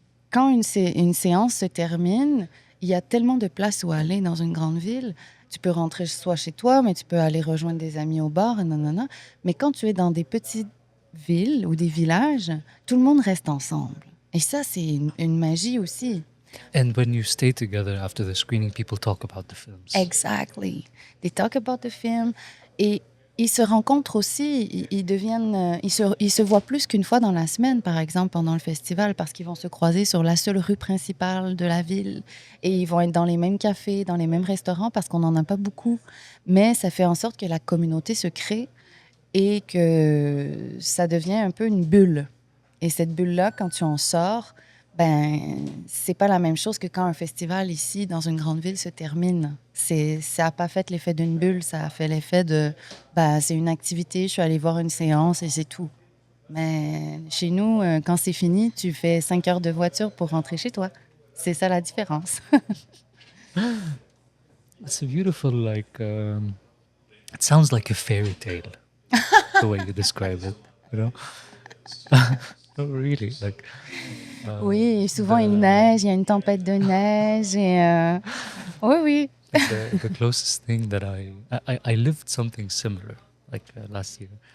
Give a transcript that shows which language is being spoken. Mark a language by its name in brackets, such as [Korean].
[French] Quand une séance se termine, il y a tellement de places où aller dans une grande ville. Tu peux rentrer soit chez toi, mais tu peux aller rejoindre des amis au bar, nanana. Mais quand tu es dans des petites villes ou des villages, tout le monde reste ensemble. Et ça, c'est une magie aussi. [English] And when you stay together after the screening, people talk about the films. Exactly. They talk about the film. [French] Et ils se rencontrent aussi. Ils deviennent, ils se voient plus qu'une fois dans la semaine, par exemple, pendant le festival, parce qu'ils vont se croiser sur la seule rue principale de la ville. Et ils vont être dans les mêmes cafés, dans les mêmes restaurants, parce qu'on n'en a pas beaucoup. Mais ça fait en sorte que la communauté se crée et que ça devient un peu une bulle. Et cette bulle-là, quand tu en sors, ben, c'est pas la même chose que quand un festival ici, dans une grande ville, se termine. Ça n'a pas fait l'effet d'une bulle, ça a fait l'effet de, ben, c'est une activité, je suis allée voir une séance et c'est tout. Mais chez nous, quand c'est fini, tu fais 5 heures de voiture pour rentrer chez toi. C'est ça la différence. [English] It's a beautiful, like, It sounds like a fairy tale, the way you describe it. You know? No, really. Like [French] Oui, souvent il [English] the [French] neige, il y a une tempête de neige et oui, oui. [English] the closest thing that I lived something similar like last year.